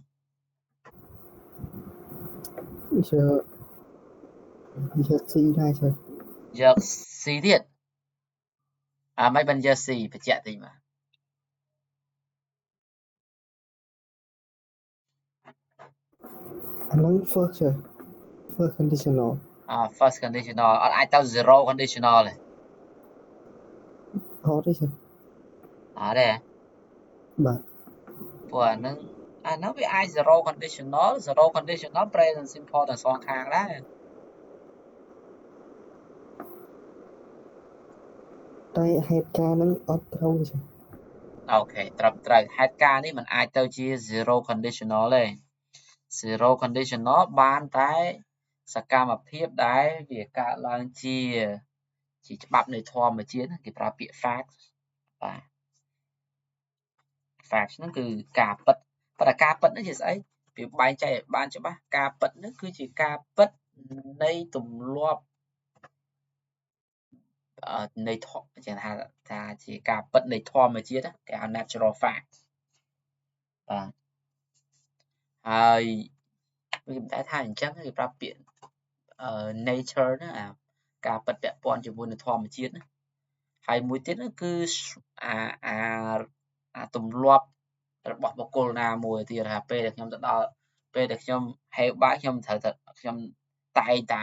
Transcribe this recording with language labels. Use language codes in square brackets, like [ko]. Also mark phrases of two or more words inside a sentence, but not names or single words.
[km] យក C ដែរចា យក C ទៀតមិនបានយក C បញ្ជាក់តិចបាទ អាហ្នឹង first ចា [en] first conditional first conditional [km] អត់អាចទៅ [en] zero conditional [km] ទេ អត់ទេចា អត់ទេ បាទ ព្រោះអាហ្នឹងវាអាច [en] zero conditional present simple [km] ទាំងសងខាងដែរ តែហេតុការណ៍ហ្នឹងអត់ត្រូវទេចា អូខេត្រូវហេតុការណ៍នេះมันអាចទៅជា [en] zero conditional [km] ទេ [en] zero conditional [km] បានតែសកម្មភាពដែលវាកើតឡើងជាច្បាប់នៃធម្មជាតិគេប្រើពាក្យ fact បាទ fact ហ្នឹងគឺការពិតប៉ុន្តែការពិតនេះជាស្អីវាបែងចែកឲ្យបានច្បាស់ការពិតនេះគឺជាការពិតនៃទម្លាប់ នៃធម៌ចឹងថាជាការពិតនៃធម្មជាតិគេហៅ [en] natural fact [km] បាទហើយវាតែថាអញ្ចឹងគេប្រាប់ពាក្យnature ណាការពិតពាក់ព័ន្ធជាមួយនឹងធម្មជាតិណាហើយមួយទៀតគឺ អាទម្លាប់របស់បុគ្គលណាមួយទៀតថាពេលដែលខ្ញុំទៅដល់ពេលដែលខ្ញុំហេវបាយខ្ញុំត្រូវតែខ្ញុំតែងតែ